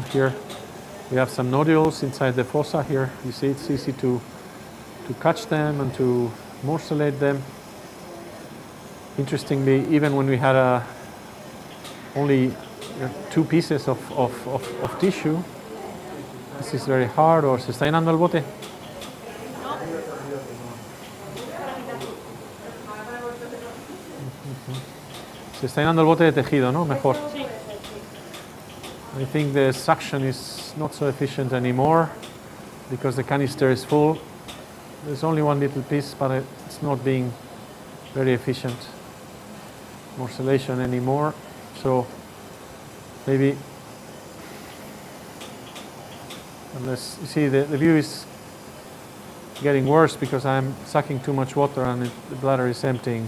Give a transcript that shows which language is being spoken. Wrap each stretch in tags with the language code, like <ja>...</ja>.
<en>Here we have some nodules inside the fossa. Here you see it's easy to catch them and to morcellate them. Interestingly, even when we had only 2 pieces of tissue, this is very hard.</en> <es>Or se está llenando el bote. Se está llenando el bote de tejido, ¿no? Mejor.</es> <en>I think the suction is not so efficient anymore because the canister is full. There's only 1 little piece, but it's not being very efficient morcellation anymore. So maybe, unless you see the view is getting worse because I'm sucking too much water and the bladder is emptying.</en>